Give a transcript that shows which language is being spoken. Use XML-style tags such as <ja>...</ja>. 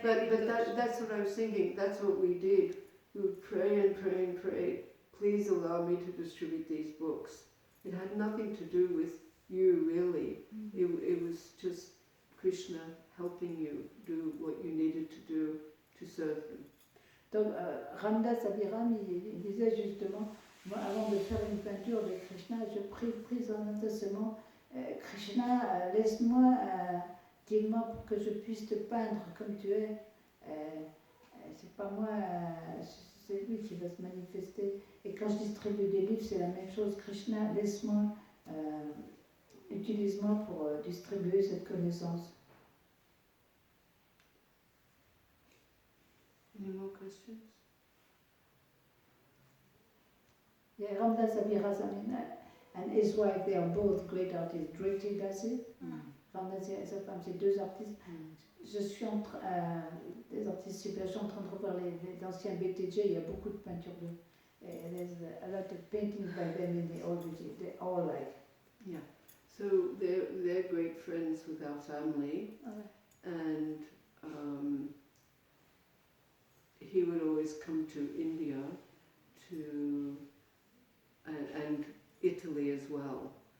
<en>But that's what I was thinking. That's what we did. We would pray and pray and pray. Please allow me to distribute these books. It had nothing to do with you really. It was just Krishna helping you do what you needed to do to serve him.</en> <fr>Donc Ramdas Abhiram, il disait justement, moi avant de faire une peinture de Krishna, je prie seulement, Krishna, laisse-moi, dis-moi pour que je puisse te peindre comme tu es. C'est pas moi, c'est lui qui va se manifester. Et quand je distribue des livres, c'est la même chose. Krishna, laisse-moi, utilise-moi pour distribuer cette connaissance.</fr> <en>Any more questions? Yeah, Ramdas Abhiram, and his wife, they are both great artists. Driti does it.</en> <fr>Ramdas et sa femme, c'est deux artistes. Je suis des artistes super, je suis en train de revoir les anciens BTJ, il y a beaucoup de peintures d'eux.</fr> <en>There's a lot of paintings by them and they all like. Yeah. So they're great friends with our family, and he would always come to India and Italy as well.</en>